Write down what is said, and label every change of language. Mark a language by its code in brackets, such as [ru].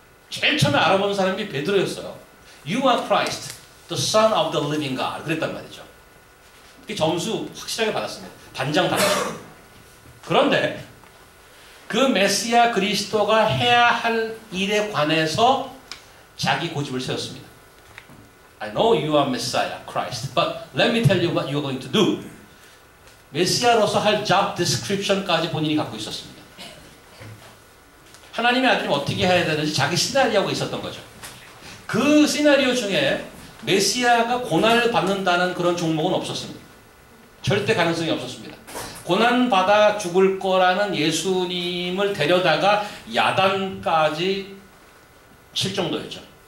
[ko] 제일 처음에 알아보는 사람이 베드로였어요. [en] You are Christ, the Son of the Living God. [ko] 그랬단 말이죠. 그 점수 확실하게 받았습니다. 단장 단장. 그런데 그 메시아 그리스도가 해야 할 일에 관해서 자기 고집을 세웠습니다. [en] I know you are Messiah, Christ, but let me tell you what you are going to do. [ko] 메시아로서 할 job description까지 본인이 갖고 있었습니다. 하나님의 아들이 어떻게 해야 되는지 자기 시나리오가 있었던 거죠. 그 시나리오 중에 메시아가 고난을 받는다는 그런 종목은 없었습니다. 절대 가능성이 없었습니다. 고난받아 죽을 거라는 예수님을 데려다가 야단까지 칠 정도였죠.